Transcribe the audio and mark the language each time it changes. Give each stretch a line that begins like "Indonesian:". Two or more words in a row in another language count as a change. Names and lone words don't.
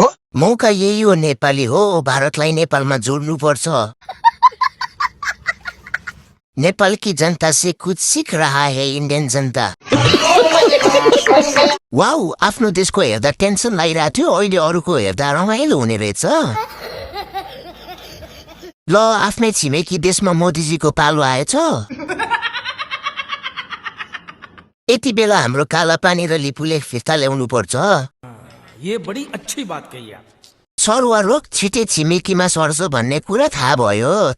Nepali: मौका यही हो नेपाली हो भारतलाई नेपालमा जोड्नु पर्छ
Hindi: नेपाल की जनता से कुछ सीख रहा है इंडियन जनता
Nepali: वाउ आफ्नो देशको हेर्दा टेन्सन लागिरहेको थियो अहिले अरूको हेर्दा रमाइलो हुने रहेछ ल आफ्नै छिमेकी देशमा मोदीजीको पालो आएछ यति बेला हाम्रो काला पानी र लिपुले फिर्ता ल्याउनु पर्छ
Hindi: ये बड़ी अच्छी बात कही आप
Nepali: सरुवा रोग छिटे छिमेकीमा सर्छ भन्ने कुरा थाहा भयो